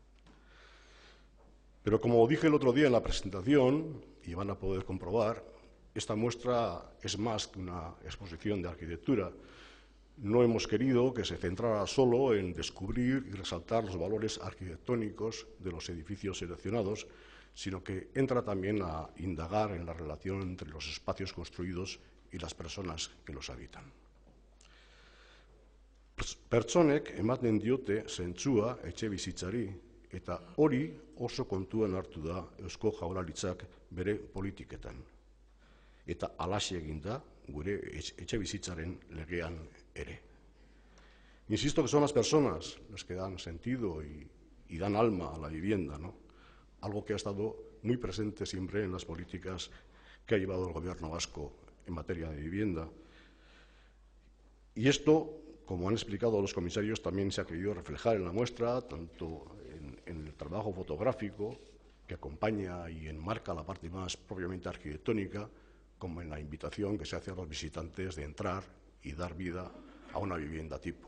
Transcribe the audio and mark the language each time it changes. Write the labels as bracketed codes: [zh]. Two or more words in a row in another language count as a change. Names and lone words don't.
[es] Pero como dije el otro día en la presentación, y van a poder comprobar, esta muestra es más que una exposición de arquitectura. No hemos querido que se centrara solo en descubrir y resaltar los valores arquitectónicos de los edificios seleccionados, sino que entra también a indagar en la relación entre los espacios construidos y las personas que los habitan. [eu] Pertsonek ematen diote zentzua etxe bizitzari, eta hori oso kontuan hartu da Eusko Jaurlaritzak bere politiketan. Eta halaxe egin da gure etxe bizitzaren legean ere. [es] Insisto que son las personas las que dan sentido y dan alma a la vivienda, ¿no? Algo que ha estado muy presente siempre en las políticas que ha llevado el Gobierno vasco en materia de vivienda. Y esto, como han explicado los comisarios, también se ha querido reflejar en la muestra, tanto en el trabajo fotográfico que acompaña y enmarca la parte más propiamente arquitectónica, como en la invitación que se hace a los visitantes de entrar y dar vida a una vivienda tipo.